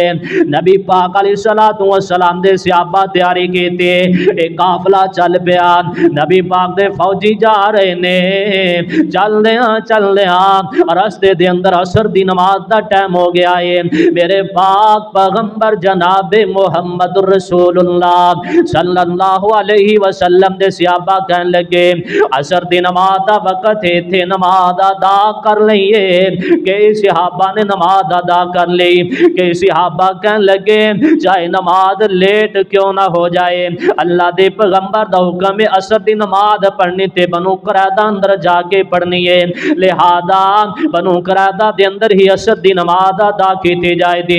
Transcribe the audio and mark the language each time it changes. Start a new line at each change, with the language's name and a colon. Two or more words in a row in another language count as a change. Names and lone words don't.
Punjabi: نبی پاک
Arabic: عليه الصلاة والسلام
Punjabi: دے صحابہ تیاری کیتی، اک قافلہ چل پیا. نبی پاک دے فوجی جا رہے نے، چلدے رستے دے اندر عصر دی نماز دا ٹائم ہو گیا ہے. میرے پاک پیغمبر جناب محمد رسول اللہ
Arabic: صلى الله عليه وسلم
Punjabi: دے صحابہ کہن لگے عصر دی نماز دا وقت ہے، تھے نماز ادا کر لئیے. کئی صحابہ نے نماز ادا کر لی، کئی صحابہ کہن لگے چاہے نماز لیٹ کیوں نہ ہو جائے، اللہ دے پیغمبر دا حکم ہے عصر دی نماز پڑھنی تے بنو قریظہ اندر جاکے پڑھنی ہے، لہٰذا بنو قریظہ دے اندر ہی عصر دی نماز ادا کی جائے دی.